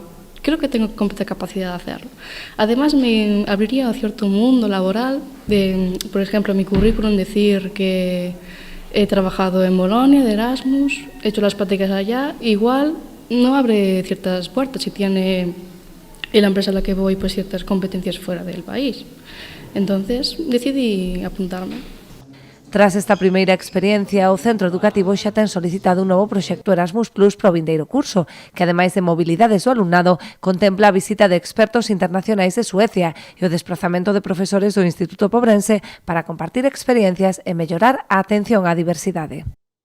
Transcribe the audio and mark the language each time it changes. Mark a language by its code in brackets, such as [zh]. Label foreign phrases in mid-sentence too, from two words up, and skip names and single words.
[es] Creo que tengo completa capacidad de hacerlo. Además, me abriría a cierto mundo laboral, por ejemplo, en mi currículum decir que he trabajado en Bolonia, de Erasmus, he hecho las prácticas allá, igual no abre ciertas puertas si tiene la empresa a la que voy pues ciertas competencias fuera del país. Entonces, decidí apuntarme. [gl] Tras esta primeira experiencia, o centro educativo xa ten solicitado un novo proxecto Erasmus Plus para o vindeiro curso, que ademais de mobilidades do alumnado, contempla a visita de expertos internacionais de Suecia e o desplazamento de profesores do Instituto Pobrense para compartir experiencias e mellorar a atención á diversidade.